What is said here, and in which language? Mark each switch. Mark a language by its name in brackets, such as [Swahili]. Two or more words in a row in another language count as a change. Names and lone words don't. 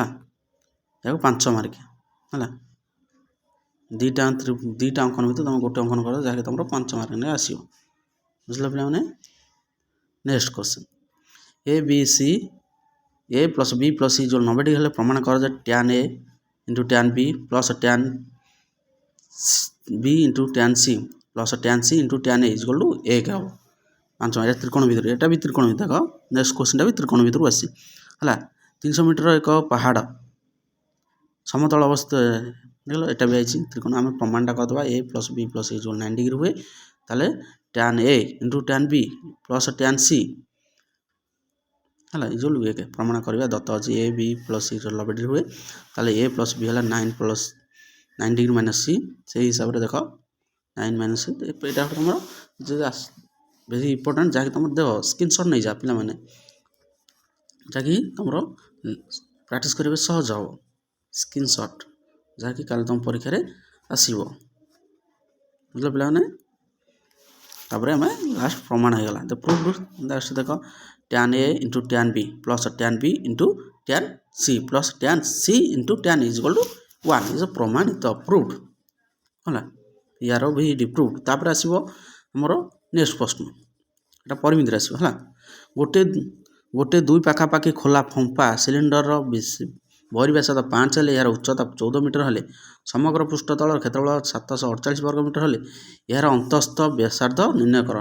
[Odia] ଏହାକୁ 5 ମାର୍କିଆ ହେଲା। ଦୁଇଟା ଅଙ୍କନ ଭିତରେ ତୁମେ ଗୋଟେ ଅଙ୍କନ କର ଯାହାକି ତୁମର 5 ମାର୍କିଆ ଆସିବ। ବୁଝିଲ ପିଲାମାନେ। [English] next question [Odia] ABC A + B + C = 90 ଡିଗ୍ରୀ ହେଲେ ପ୍ରମାଣ କର ଯେ tan A × tan B + tan B × tan C + tan C × tan A = 1 ହେବ। 5 ମାର୍କିଆ ତ୍ରିକୋଣ ଭିତରୁ। ଏଟା ବି ତ୍ରିକୋଣ ଭିତରୁ। ଦେଖ [English] next question [Odia] ବି ତ୍ରିକୋଣ ଭିତରୁ ଆସିଛି ହେଲା। 300 ମିଟର ଏକ ପାହାଡ଼ ସମତଳ ଅବସ୍ଥିତ ଦେଖିଲ ଏଟା ବି ଆଇଛି ତ୍ରିକୋଣ। ଆମେ ପ୍ରମାଣଟା କରିଦେବା A + B + C = 90 ଡିଗ୍ରୀ ହୁଏ। ତାହେଲେ tan A × tan B + tan C ହେଲା = 1 ପ୍ରମାଣ କରିବା। ଦତ୍ତ ଅଛି A B + C = 90 ଡିଗ୍ରୀ ହୁଏ। ତାହେଲେ A + B ହେଲା 9 ଡିଗ୍ରୀ - C। ସେଇ ହିସାବରେ ଦେଖ 9 - C ଏଇଟା ତୁମର [English] very important [Odia] ଯାହାକି ତୁମର ଦେଖ ସ୍କ୍ରିନଶଟ୍ ନେଇଯା ପିଲାମାନେ ଯାହାକି ତୁମର ପ୍ରାକ୍ଟିସ୍ କରିବେ ସହଜ ହେବ। ସ୍କ୍ରିନଶଟ୍ ଯାହାକି କାଲି ତୁମ ପରୀକ୍ଷାରେ ଆସିବ। ବୁଝିଲ ପିଲାମାନେ। ତାପରେ ଆମେ ଲାଷ୍ଟ ପ୍ରମାଣ ହେଇଗଲା। ଲାଷ୍ଟ ଦେଖ tan A × tan B + tan B × tan C + tan C × tan A = 1 ପ୍ରମାଣିତ ପ୍ରୁଭ୍ ହେଲା। ୟାର ବି ପ୍ରୁଭ୍। ତାପରେ ଆସିବ ଆମର ନେକ୍ସଟ ପ୍ରଶ୍ନ। ଏଟା ପରିମିତିରେ ଆସିବ ହେଲା। ଗୋଟେ 2 ପାଖାପାଖି ଖୋଲା ଫମ୍ପା ସିଲିଣ୍ଡରର ବହିର୍ବ୍ୟାସ 5 ହେଲେ ଏହାର ଉଚ୍ଚତା 14 ମିଟର ହେଲେ ସମଗ୍ର ପୃଷ୍ଠତଳର କ୍ଷେତ୍ରଫଳ 748 ବର୍ଗ ମିଟର ହେଲେ ଏହାର ଅନ୍ତଃସ୍ଥ ବ୍ୟାସାର୍ଦ୍ଧ ନିର୍ଣ୍ଣୟ କର।